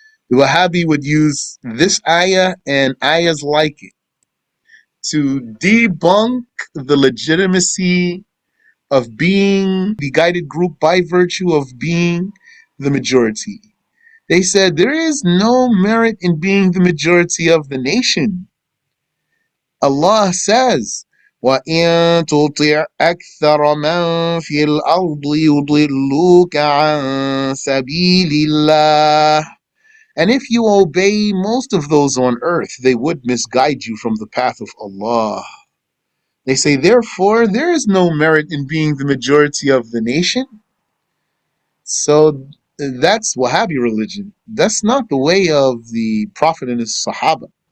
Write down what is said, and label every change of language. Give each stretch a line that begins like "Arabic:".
English: The Wahhabi would use this ayah and ayahs like it to debunk the legitimacy of being the guided group by virtue of being the majority. They said there is no merit in being the majority of the nation. Allah says,
Arabic: وَإِن تُطِعْ أَكْثَرَ مَنْ فِي الْأَرْضِ يُضِلُّوكَ عَنْ سَبِيلِ اللَّهِ.
English: And if you obey most of those on earth, they would misguide you from the path of Allah. They say, therefore, there is no merit in being the majority of the nation. So that's Wahhabi religion. That's not the way of the Prophet and his Sahaba.